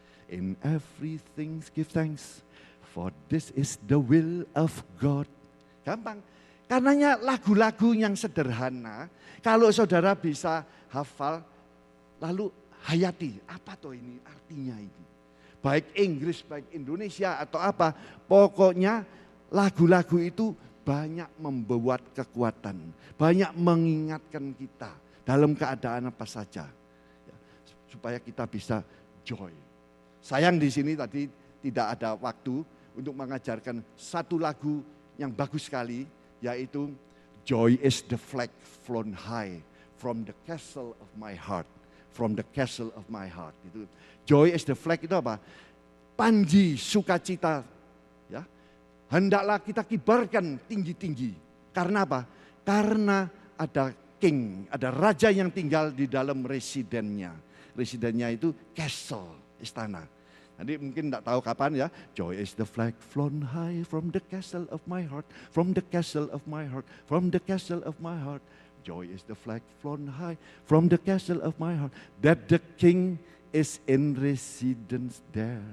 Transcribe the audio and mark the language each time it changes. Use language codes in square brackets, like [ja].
[en] In everything give thanks, for this is the will of God. [id] Gampang, karenanya lagu-lagu yang sederhana, kalau saudara bisa hafal, lalu hayati, apa toh ini artinya ini. Baik Inggris, baik Indonesia atau apa, pokoknya lagu-lagu itu banyak membuat kekuatan, banyak mengingatkan kita dalam keadaan apa saja, ya, supaya kita bisa joy. Sayang di sini tadi tidak ada waktu untuk mengajarkan satu lagu yang bagus sekali, yaitu [en] Joy is the flag flown high from the castle of my heart, from the castle of my heart. [id] Itu [en] joy is the flag [id] itu apa? Panji sukacita, ya. Hendaklah kita kibarkan tinggi-tinggi. Karena apa? Karena ada king, ada raja yang tinggal di dalam residennya. Residennya itu castle, istana. Nanti mungkin tidak tahu kapan ya. [en] Joy is the flag flown high from the castle of my heart, from the castle of my heart, from the castle of my heart. Joy is the flag flown high from the castle of my heart, that the king is in residence there.